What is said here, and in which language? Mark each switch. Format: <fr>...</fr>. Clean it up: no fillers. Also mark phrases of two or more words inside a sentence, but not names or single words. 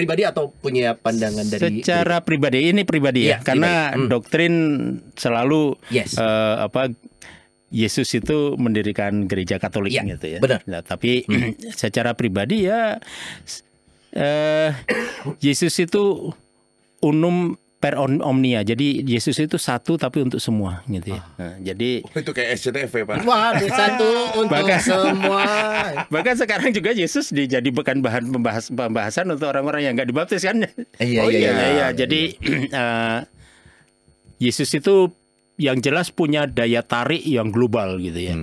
<id>pribadi atau punya pandangan dari secara pribadi, ini pribadi ya, karena doktrin selalu Yesus itu mendirikan gereja Katolik gitu ya. Benar. Nah, tapi secara pribadi ya Yesus itu</id> <la>unum per omnia.</la> <id>Jadi Yesus itu satu tapi untuk semua gitu ya. Nah, jadi itu kayak SCTV Pak. Waduh, satu untuk semua. Bahkan sekarang juga Yesus dijadikan bahan pembahasan untuk orang-orang yang nggak dibaptis kan. Iya. Jadi Yesus itu yang jelas punya daya tarik yang global gitu ya.</id>